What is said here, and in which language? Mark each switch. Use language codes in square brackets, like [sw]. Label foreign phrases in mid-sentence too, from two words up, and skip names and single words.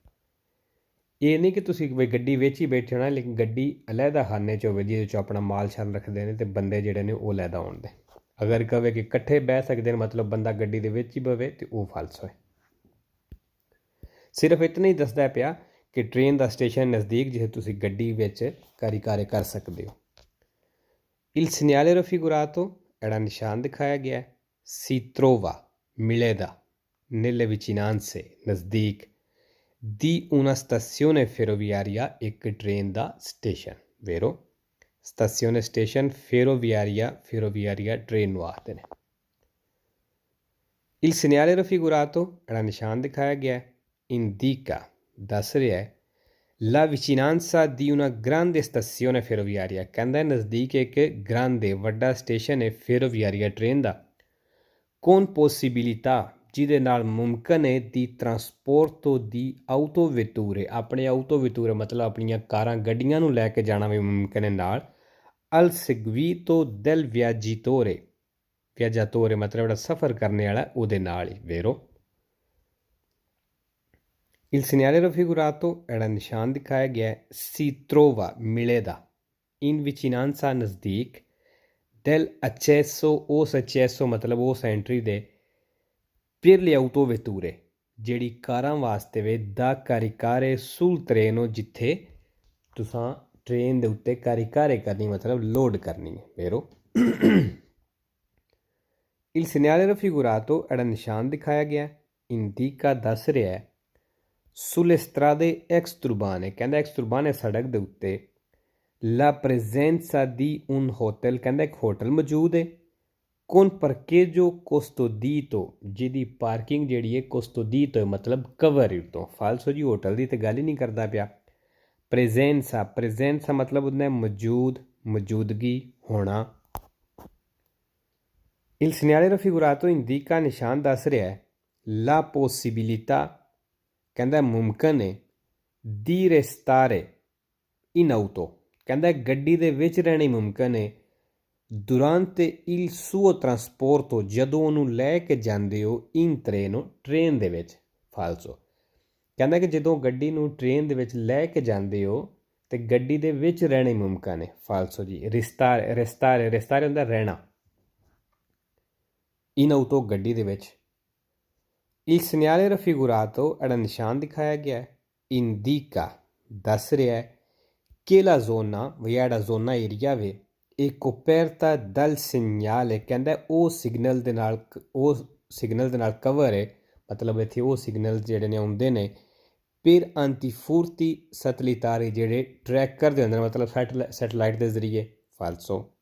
[pa] ਇਹ ਨਹੀਂ ਕਿ ਤੁਸੀਂ ਗੱਡੀ ਵਿੱਚ ਹੀ ਬੈਠੇ ਹੋਣਾ, ਲੇਕਿਨ ਗੱਡੀ ਅਲੱਗਾ ਖਾਨੇ 'ਚ ਹੋਵੇ ਜਿਹਦੇ 'ਚ ਆਪਣਾ ਮਾਲ ਸ਼ਾਲ ਰੱਖਦੇ ਨੇ ਅਤੇ ਬੰਦੇ ਜਿਹੜੇ ਨੇ ਉਹ ਅਲੱਗਾ ਹੋਣਗੇ। ਅਗਰ ਕਹੇ ਕਿ ਇਕੱਠੇ ਬਹਿ ਸਕਦੇ ਨੇ, ਮਤਲਬ ਬੰਦਾ ਗੱਡੀ ਦੇ ਵਿੱਚ ਹੀ ਬਵੇ, ਅਤੇ ਉਹ ਫਾਲਸ ਹੋਏ। ਸਿਰਫ ਇਤਨਾ ਹੀ ਦੱਸਦਾ ਪਿਆ ਕਿ ਟ੍ਰੇਨ ਦਾ ਸਟੇਸ਼ਨ ਨਜ਼ਦੀਕ ਜਿੱਥੇ ਤੁਸੀਂ ਗੱਡੀ ਵਿੱਚ ਕਾਰੇ ਕਰ ਸਕਦੇ ਹੋ। [it] il segnale raffigurato, [pa] ਜਿਹੜਾ ਨਿਸ਼ਾਨ ਦਿਖਾਇਆ ਗਿਆ [it] si trova, ਮਿਲੇਗਾ nelle vicinanze, ਨਜ਼ਦੀਕ di una stazione ferroviaria, [pa] ਇੱਕ ਟ੍ਰੇਨ ਦਾ ਸਟੇਸ਼ਨ, [it] vero? stazione station ferroviaria [pa] ਟ੍ਰੇਨ ਨੂੰ ਆਖਦੇ ਨੇ। [it] il segnale raffigurato, [pa] ਜਿਹੜਾ ਨਿਸ਼ਾਨ ਦਿਖਾਇਆ ਗਿਆ indica, ਦੱਸ ਰਿਹਾ ਹੈ [it] la vicinanza di una grande stazione ferroviaria, [pa] ਕਹਿੰਦਾ ਨਜ਼ਦੀਕ ਇੱਕ grande, ਵੱਡਾ ਸਟੇਸ਼ਨ ਹੈ ferroviaria ਟ੍ਰੇਨ ਦਾ, [it] con possibilità, [pa] ਜਿਹਦੇ ਨਾਲ ਮੁਮਕਿਨ ਹੈ [it] di trasporto di autovetture, [pa] ਆਪਣੇ ਆਊਟੋਵੈਟੂਰੇ ਮਤਲਬ ਆਪਣੀਆਂ ਕਾਰਾਂ ਗੱਡੀਆਂ ਨੂੰ ਲੈ ਕੇ ਜਾਣਾ ਵੀ ਮੁਮਕਿਨ ਹੈ ਨਾਲ [it] al seguito del viaggiatore, [pa] ਵਿਆਜਾਤੋਰੇ ਮਤਲਬ ਜਿਹੜਾ ਸਫ਼ਰ ਕਰਨੇ ਵਾਲਾ ਉਹਦੇ ਨਾਲ ਹੀ, [it] vero? il segnale raffigurato, [pa] ਜਿਹੜਾ ਨਿਸ਼ਾਨ ਦਿਖਾਇਆ ਗਿਆ [it] si trova, ਮਿਲੇਗਾ in vicinanza, ਨਜ਼ਦੀਕ del accesso, [pa] ਉਸ accesso ਮਤਲਬ ਉਸ ਐਂਟਰੀ ਦੇ [it] per le autovetture, [pa] ਜਿਹੜੀ ਕਾਰਾਂ ਵਾਸਤੇ ਵੇ ਦਾ [it] caricare sul treno, [pa] ਜਿੱਥੇ ਤੁਸੀਂ ਟ੍ਰੇਨ ਦੇ ਉੱਤੇ caricare ਕਰਨੀ ਮਤਲਬ ਲੋਡ ਕਰਨੀ ਹੈ, [it] vero? il segnale raffigurato, [pa] ਜਿਹੜਾ ਨਿਸ਼ਾਨ ਦਿਖਾਇਆ ਗਿਆ indica, ਦੱਸ ਰਿਹਾ ਹੈ [it] sulle strade exturbane, [pa] ਕਹਿੰਦਾ exturbane ਸੜਕ ਦੇ ਉੱਤੇ [it] la presenza di un hotel, [pa] ਕਹਿੰਦਾ ਇੱਕ ਹੋਟਲ ਮੌਜੂਦ ਹੈ [it] con parcheggio custodito, [pa] ਜਿਹਦੀ ਪਾਰਕਿੰਗ ਜਿਹੜੀ ਹੈ custodito ਮਤਲਬ ਕਵਰ ਉੱਤੋਂ, ਫਾਲਸੋ ਜੀ ਹੋਟਲ ਦੀ ਤਾਂ ਗੱਲ ਹੀ ਨਹੀਂ ਕਰਦਾ ਪਿਆ। presenza ਮਤਲਬ ਹੁੰਦਾ ਮੌਜੂਦ, ਮੌਜੂਦਗੀ, ਹੋਣਾ। [it] il segnale raffigurato indica, [pa] ਨਿਸ਼ਾਨ ਦੱਸ ਰਿਹਾ ਹੈ [it] la possibilità, [pa] ਕਹਿੰਦਾ ਮੁਮਕਿਨ ਹੈ [it] di restare in auto, [pa] ਕਹਿੰਦਾ ਗੱਡੀ ਦੇ ਵਿੱਚ ਰਹਿਣੀ ਮੁਮਕਿਨ ਹੈ [it] durante il suo trasporto, [pa] ਜਦੋਂ ਉਹਨੂੰ ਲੈ ਕੇ ਜਾਂਦੇ ਹੋ [it] in treno, [pa] ਟ੍ਰੇਨ ਦੇ ਵਿੱਚ, ਫਾਲਸੋ ਕਹਿੰਦਾ ਕਿ ਜਦੋਂ ਗੱਡੀ ਨੂੰ ਟ੍ਰੇਨ ਦੇ ਵਿੱਚ ਲੈ ਕੇ ਜਾਂਦੇ ਹੋ ਅਤੇ ਗੱਡੀ ਦੇ ਵਿੱਚ ਰਹਿਣੀ ਮੁਮਕਿਨ ਹੈ, ਫਾਲਸੋ ਜੀ। restare ਹੁੰਦਾ ਰਹਿਣਾ, [it] in auto [pa] ਗੱਡੀ ਦੇ ਵਿੱਚ। [it] il segnale raffigurato, [pa] ਜਿਹੜਾ ਨਿਸ਼ਾਨ ਦਿਖਾਇਆ ਗਿਆ indica, ਦੱਸ ਰਿਹਾ ਹੈ ਕਿ [it] la zona, [pa] ਜਿਹੜਾ ਜ਼ੋਨਾ ਏਰੀਆ ਵੇ ਇਹ [it] coperta dal segnale, [pa] ਕਹਿੰਦਾ ਉਹ ਸਿਗਨਲ ਦੇ ਨਾਲ ਕਵਰ ਹੈ, ਮਤਲਬ ਇੱਥੇ ਉਹ ਸਿਗਨਲ ਜਿਹੜੇ ਨੇ ਆਉਂਦੇ ਨੇ [it] per antifurti satellitari, [pa] ਜਿਹੜੇ ਟਰੈਕ ਕਰਦੇ ਹੁੰਦੇ ਨੇ ਮਤਲਬ ਸੈਟੇਲਾਈਟ ਦੇ ਜ਼ਰੀਏ, ਫਾਲਸੋ।